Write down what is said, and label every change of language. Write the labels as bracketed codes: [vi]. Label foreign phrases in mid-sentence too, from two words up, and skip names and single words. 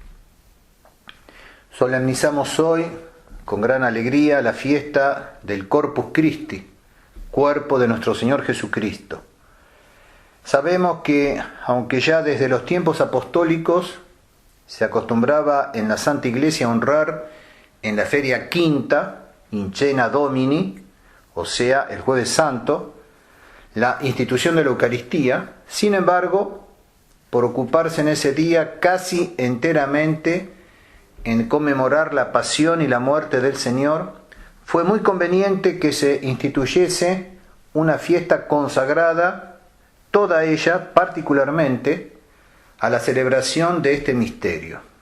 [es] Solemnizamos hoy, con gran alegría, la fiesta del Corpus Christi, cuerpo de nuestro Señor Jesucristo. Sabemos que, aunque ya desde los tiempos apostólicos se acostumbraba en la Santa Iglesia a honrar en la feria quinta, [la] in cena Domini, [es] o sea, el Jueves Santo, la institución de la Eucaristía, sin embargo, por ocuparse en ese día casi enteramente en conmemorar la pasión y la muerte del Señor, fue muy conveniente que se instituyese una fiesta consagrada, toda ella particularmente, a la celebración de este misterio.